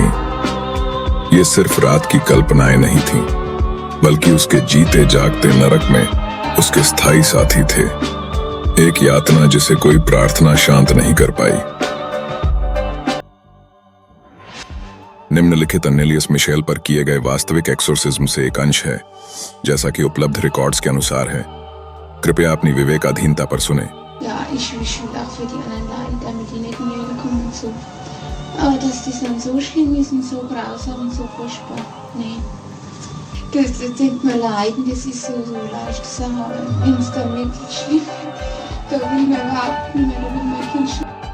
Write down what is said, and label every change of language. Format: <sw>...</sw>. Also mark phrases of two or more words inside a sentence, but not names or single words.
<hi>ये सिर्फ रात की कल्पनाएं नहीं थीं, बल्कि उसके जीते जागते नरक में उसके स्थायी साथी थे, एक यातना जिसे कोई प्रार्थना शांत नहीं कर पाई। निम्नलिखित अनेलियस मिशेल पर किए गए वास्तविक एक्सोर्सिज्म से एक अंश है, जैसा कि उपलब्ध रिकॉर्ड्स के अनुसार है। कृपया अपनी विवेकाधीनता पर सुने।</hi> <de>Ja, ich wünsche mir auch für die anderen Leute, damit die nicht mehr kommen und so. Aber dass die dann so schlimm ist und so grausam und so furchtbar, nee. Das tut mir leid, das ist so leicht zu sagen. Wenn es dann wirklich schlimm wird, da will man überhaupt nicht mehr, da will mein Kind schon.</de>